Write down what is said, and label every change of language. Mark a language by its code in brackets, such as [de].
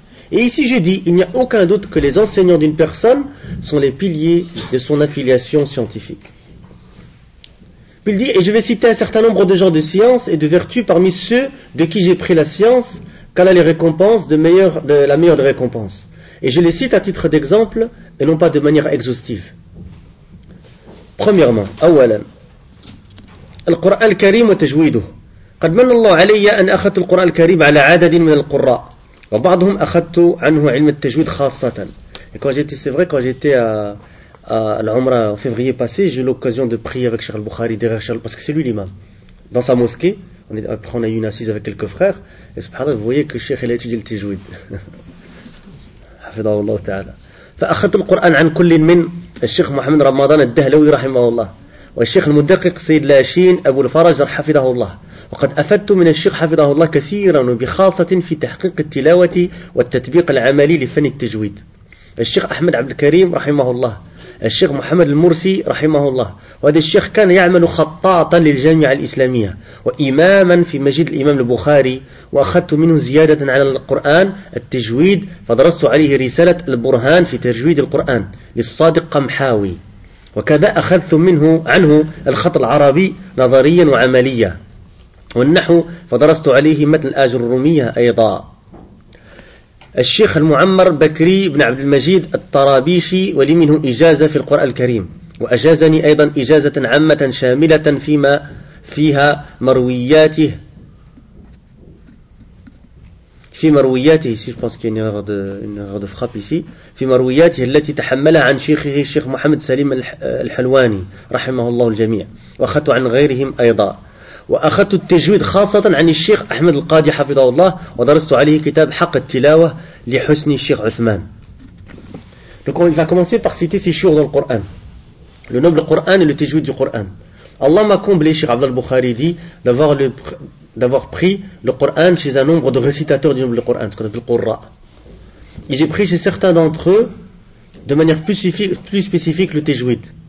[fr] Et ici j'ai dit, il n'y a aucun doute que les enseignants d'une personne sont les piliers de son affiliation scientifique. Puis il dit, et je vais citer un certain nombre de gens de science et de vertu parmi ceux de qui j'ai pris la science, qu'elle a les récompenses de la meilleure des récompenses. Et je les cite à titre d'exemple et non pas de manière exhaustive. Premièrement, [ar] أولا, القرآن الكريم وتجويده. قد من الله علي أن أخذت القرآن الكريم على عدد من القراء. وبعضهم أخذت عنه علم التجويد خاصة. [fr] Et quand j'étais, c'est vrai, quand j'étais à l'Umra en février passé, j'ai eu l'occasion de prier avec Cheikh Al-Bukhari derrière Cheikh, parce que c'est lui l'imam. Dans sa mosquée, après on a eu une assise avec quelques frères, et subhanallah, vous voyez que Cheikh il a étudié le tajwid. [ar] حفظه الله تعالى. فأخذت القرآن عن كل من الشيخ محمد رمضان الدهلوي رحمه الله والشيخ المدقق سيد لاشين أبو الفرج حفظه الله وقد أفدت من الشيخ حفظه الله كثيرا وبخاصة في تحقيق التلاوة والتطبيق العملي لفن التجويد الشيخ أحمد عبد الكريم رحمه الله الشيخ محمد المرسي رحمه الله وهذا الشيخ كان يعمل خطاطا للجامعة الإسلامية وإماما في مسجد الإمام البخاري وأخذت منه زيادة على القرآن التجويد فدرست عليه رسالة البرهان في تجويد القرآن للصادق قمحاوي وكذا أخذت منه عنه الخط العربي نظريا وعمليا والنحو فدرست عليه متن الآجر الرومية أيضا الشيخ المعمر بكري بن عبد المجيد الطرابيشي ولي منه إجازة في القرآن الكريم وأجازني أيضا إجازة عامة شاملة فيما فيها مروياته في مروياته [fr] ici, je pense qu'il y a une erreur de frappe ici. [ar] في مروياته التي تحملها عن شيخه الشيخ محمد سليم الحلواني رحمه الله الجميع واخذته عن غيرهم أيضا وأخذت التجويد خاصة عن الشيخ أحمد القاضي حفظه الله ودرست عليه كتاب حق التلاوة لحسن الشيخ عثمان. [fr] Donc il va commencer par citer ces chouks dans le Coran. Le noble Coran et le tajwid du Coran. Allah m'a comblé, Cheikh Abdel Bukhari dit, d'avoir pris le Coran chez un nombre de récitateurs du noble Coran, ce qu'on appelle le Qurra. Et j'ai pris chez certains d'entre eux, de manière plus spécifique, le tajwid.